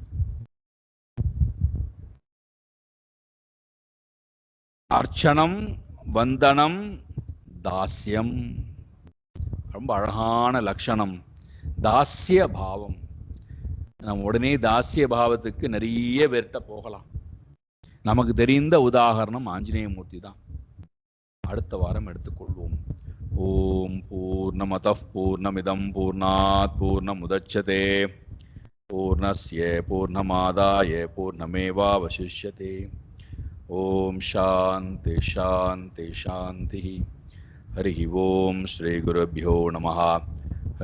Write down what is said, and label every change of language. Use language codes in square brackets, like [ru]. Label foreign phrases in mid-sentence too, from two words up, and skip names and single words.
[ta] அர்ச்சனம், வந்தனம், தாஸ்யம், ரொம்ப அழகான லட்சணம். தாஸ்ய பாவம். நம்ம உடனே தாஸ்ய பாவத்துக்கு நிறைய பேர்கிட்ட போகலாம். நமக்கு தெரிந்த உதாரணம் ஆஞ்சநேயமூர்த்தி தான். அடுத்த வாரம் எடுத்துக்கொள்வோம். [sa] ॐ पूर्णमदः पूर्णमिदं पूर्णात् पूर्णमुदच्यते पूर्णस्य पूर्णमादाय पूर्णमेवावशिष्यते. ॐ शान्ति शान्ति शान्ति. हरि ॐ। श्री गुरुभ्यो नमः.